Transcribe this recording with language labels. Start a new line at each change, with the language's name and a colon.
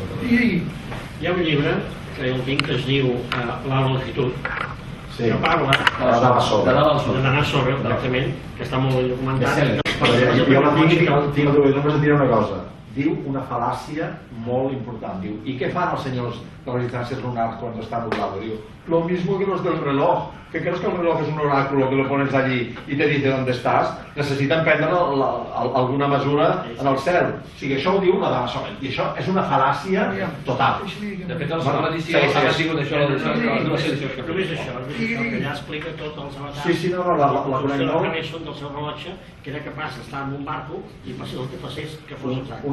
Catalan: I Hi ha un llibre que jo el tinc que es diu La longitud, Sí. que parla d'anar sobre, exactament, que està molt ben documentat. Jo la tinc, només et diré una cosa. Diu una fal·làcia molt important.
Spanish: Diu, ¿y qué
Catalan: fan els senyors
Spanish: de las distancias lunares cuando está nublado? Diu, lo mismo que los del reloj. ¿Que crees que el reloj es un oráculo que lo pones allí y te dice dónde estás?
Catalan: Necessiten prendre alguna mesura en el cel. O sigui, això ho diu la dama sola. I això és una fal·làcia total. De fet, la segona edició ha sigut això, les dues edicions que Només això, que allà explica tots els avatars. Sí, no, la conec molt. L'organització del seu rellotge, que era capaç d'estar en un barco i el que passés que fos exacte.